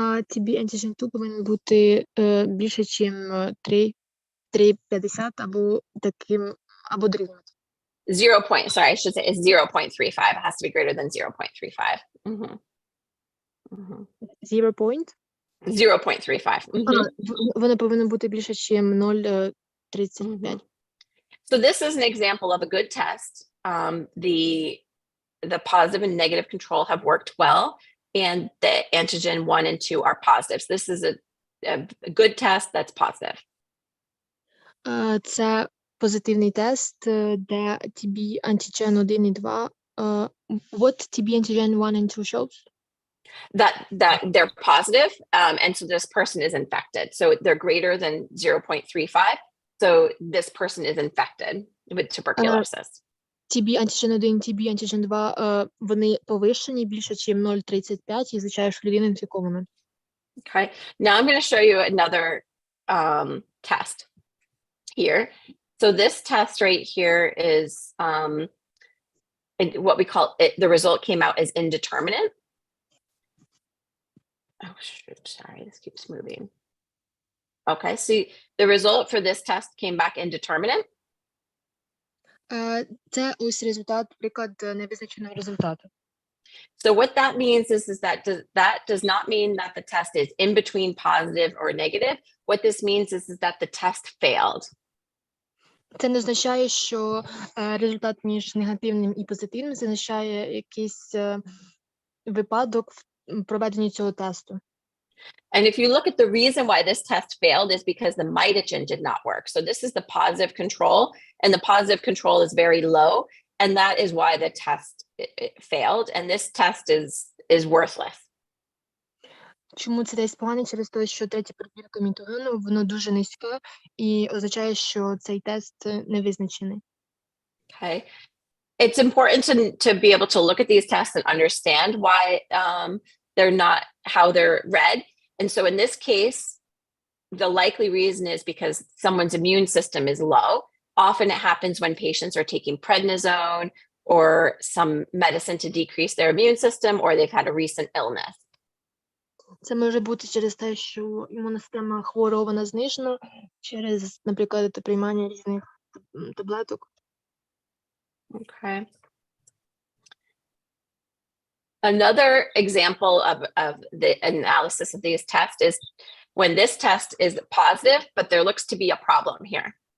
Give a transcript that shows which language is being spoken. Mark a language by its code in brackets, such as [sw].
[uk] TB antigen 2 повинен бути більше, ніж 3,50 або дорівнювати. [en] 0. I should say it's 0.35. It has to be greater than 0.35. 0 point? 0.35. [uk] Воно повинно бути більше, ніж 0,35. [en] So this is an example of a good test. The positive and negative control have worked well, and the antigen 1 and 2 are positive. So this is a good test that's positive. [uk] Це позитивний тест, де TB antigen 1 і 2. [en] What TB antigen 1 and 2 shows? That they're positive, and so this person is infected. So they're greater than 0.35. So this person is infected with tuberculosis. [uk] TB antigen 1, TB antigen 2, вони повищені більше, ніж 0,35, і означає, що людина інфікована. [en] Okay. Now I'm going to show you another test here. So this test right here is what we call it. The result came out as indeterminate. Oh, shoot, sorry, this keeps moving. Okay, so the result for this test came back indeterminate. [uk] Це ось результат, приклад невизначеного результату. [en] So what that means is that does not mean that the test is in between positive or negative. What this means is that the test failed. [uk] Це не означає, що результат між негативним і позитивним, це означає якийсь випадок в проведенні цього тесту. [en] And if you look at the reason why this test failed is because the mitogen did not work. So this is the positive control, and the positive control is very low, and that is why the test failed, and this test is worthless. [uk] Чому це тест поганий? Через те, що третя перевірка мітогену, воно дуже низька, і означає, що цей тест не визначений. [en] Okay. It's important to be able to look at these tests and understand why they're not how they're read. And so in this case, the likely reason is because someone's immune system is low. Often it happens when patients are taking prednisone or some medicine to decrease their immune system, or they've had a recent illness. [uk] Це може бути через те, що імунна система хворого, вона знижена, через, наприклад, приймання різних таблеток. [en] Okay. Another example of the analysis of these tests is when this test is positive, but there looks to be a problem here.